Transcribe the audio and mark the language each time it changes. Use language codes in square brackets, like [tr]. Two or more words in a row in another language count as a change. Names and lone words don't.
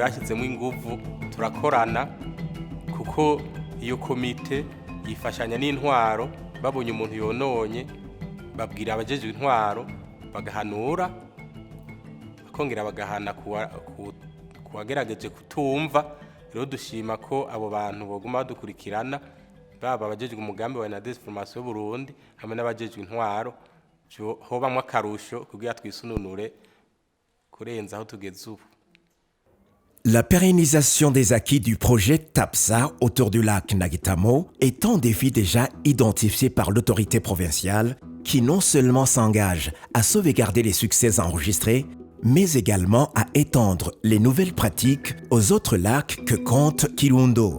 [rn] yashyizemo ingufu turakorana kuko iyo komite yifashanya n'intwaro babonye umuntu yononye babwira abajeje intwaro bagahanura bakongera bagahana kuwagerageje kutumva rero dushima ko abo bantu baguma badukurikirana baba abajeje umugambi wa Transformation Burundi hamwe n'abajeje intwaro hobamwe akarusho kugira twisununure kurenza aho tugeze ubu. [fr] La pérennisation des acquis du projet TAPSA autour du lac Nagitamo est un défi déjà identifié par l'autorité provinciale qui non seulement s'engage à sauvegarder les succès enregistrés, mais également à étendre les nouvelles pratiques aux autres lacs que compte Kirundo.